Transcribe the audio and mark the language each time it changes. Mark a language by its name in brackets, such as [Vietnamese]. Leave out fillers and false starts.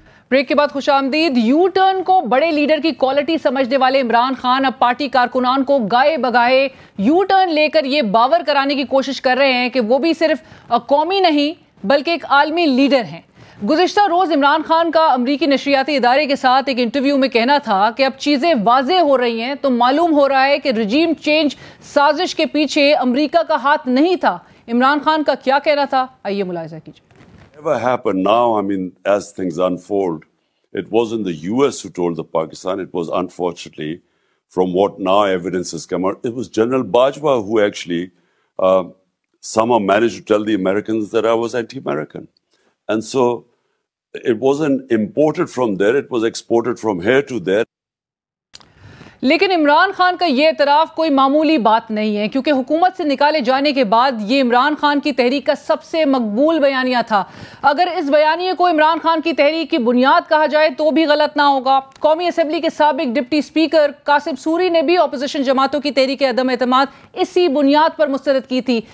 [Urdu] Break کے بعد خوش آمدید. یو ٹرن کو بڑے لیڈر کی کوالٹی سمجھنے والے عمران خان اب پارٹی کارکنان کو گائے بگائے یو ٹرن لے کر یہ باور کرانے کی کوشش کر رہے ہیں کہ وہ بھی صرف قومی نہیں بلکہ ایک عالمی لیڈر ہیں. گزشتہ روز عمران خان کا امریکی نشریاتی ادارے کے ساتھ ایک انٹرویو میں کہنا تھا کہ اب چیزیں واضح ہو رہی ہیں تو معلوم ہو رہا ہے کہ رجیم چینج سازش کے پیچھے امریکہ کا ہاتھ نہیں تھا. عمران خان کا کیا کہنا تھا, آئیے ملاحظہ کیجیے. [English] Whatever happened now, I mean, as things unfold, it wasn't the US who told the Pakistan, it was unfortunately, from what now evidence has come out, it was General Bajwa who actually somehow managed to tell the Americans that I was anti-American. And so it wasn't imported from there, it was exported from here to there. [Urdu] لیکن عمران خان کا یہ اعتراف کوئی معمولی بات نہیں ہے, کیونکہ حکومت سے نکالے جانے کے بعد یہ عمران خان کی تحریک کا سب سے مقبول بیانیہ تھا. اگر اس بیانیے کو عمران خان کی تحریک کی بنیاد کہا جائے تو بھی غلط نہ ہوگا. قومی اسمبلی کے سابق ڈپٹی اسپیکر قاسم سوری نے بھی اپوزیشن جماعتوں کی تحریک عدم اعتماد اسی بنیاد پر مسترد کی تھی.